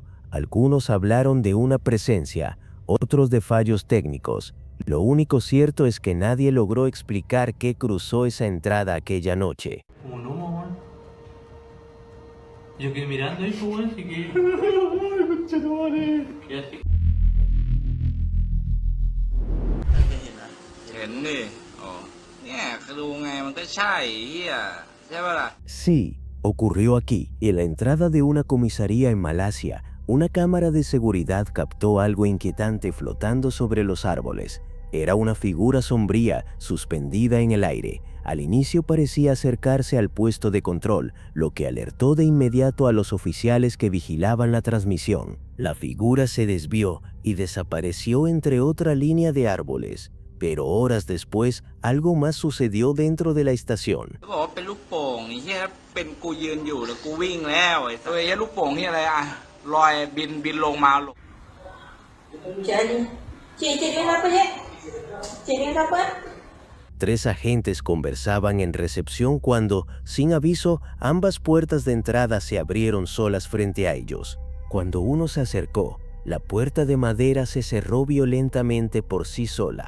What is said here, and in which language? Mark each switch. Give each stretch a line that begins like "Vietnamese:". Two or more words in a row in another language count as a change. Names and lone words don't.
Spanish: Algunos hablaron de una presencia, otros de fallos técnicos. Lo único cierto es que nadie logró explicar qué cruzó esa entrada aquella noche. Como no, mamá. Yo quedé mirando ahí, pues, así que... ¿Qué así?
Thai: เห็นดิอ๋อเนี่ยคือดูไงมันก็ใช่เหี้ยใช่ป่ะล่ะ
Spanish: Sí, ocurrió aquí, en la entrada de una comisaría en Malasia. Una cámara de seguridad captó algo inquietante flotando sobre los árboles. Era una figura sombría, suspendida en el aire. Al inicio parecía acercarse al puesto de control, lo que alertó de inmediato a los oficiales que vigilaban la transmisión. La figura se desvió y desapareció entre otra línea de árboles. Pero horas después, algo más sucedió dentro de la estación.
Thai: เขาบอกว่าเป็นลูกโป่งไอ้เหี้ยเป็นกูยืนอยู่แล้วกูวิ่งแล้วไอ้ตัวไอ้เหี้ยลูกโป่งเหี้ยอะไรอ่ะลอยบินลงมา
Spanish: Tres agentes conversaban en recepción cuando, sin aviso, ambas puertas de entrada se abrieron solas frente a ellos. Cuando uno se acercó, la puerta de madera se cerró violentamente por sí sola.